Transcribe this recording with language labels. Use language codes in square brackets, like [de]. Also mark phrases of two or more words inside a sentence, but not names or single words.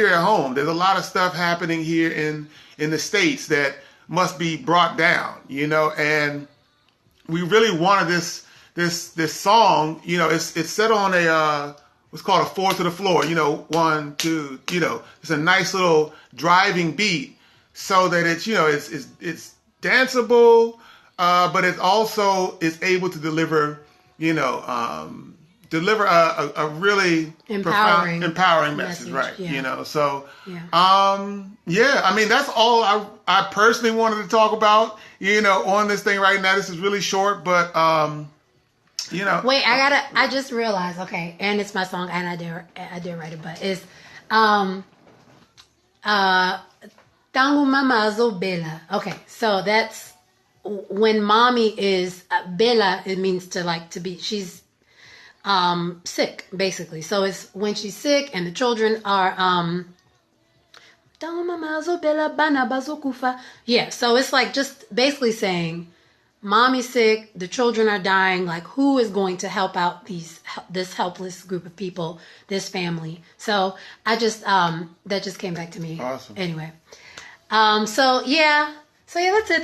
[en] There's a lot of stuff happening here in in the States that must be brought down, you know, and we really wanted this song, you know, it's set on a what's called a 4 to the floor, you know, 1, 2, you know, it's a nice little driving beat, so that it's, you know, it's danceable, but it also is able to deliver, you know, a really empowering message, right? Yeah. You know, so yeah. I mean, that's all I personally wanted to talk about, you know, on this thing right now. This is really short, but you know. Wait, I just realized, okay, and it's my song, and I did write it, but it's [ln] Tango mamazo bela. [en] Okay, so that's when mommy is bela. It means to be. She's sick, basically. So it's when she's sick and the children are [ln] Tango mamazo bela bana kufa. [en] Yeah, so it's like just basically saying, mommy's sick, the children are dying, like who is going to help out this helpless group of people, this family? So I just that just came back to me. Awesome. Anyway. So yeah, that's it.